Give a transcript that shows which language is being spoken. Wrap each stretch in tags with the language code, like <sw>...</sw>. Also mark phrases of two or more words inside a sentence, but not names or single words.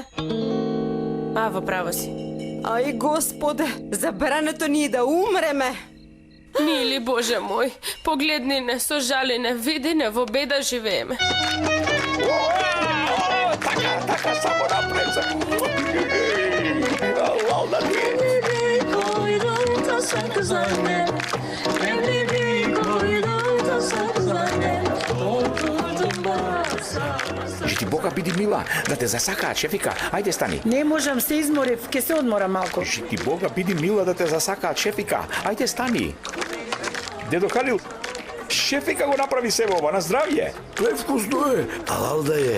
<mk>Во право си. Ај, Господе, забрането ни е да умреме. Мили Боже мој, погледни не, со жалене, види не, во беда живееме. Така, само напред. Allah</mk> <tr>Koydum da sakız annem, emrimi koydum da sakız annem, oturdum basa.</tr> <mk>Ти Бога биди мила, да те засакаат, шефика. Ајде стани. Не можам, се изморив, ќе се одморам малку. Ти Бога биди мила да те засакаат, шефика. Ајде стани. Дедо Халил, шефика го направи себе ова, на здравје. Превкусно е, алал да е.</mk>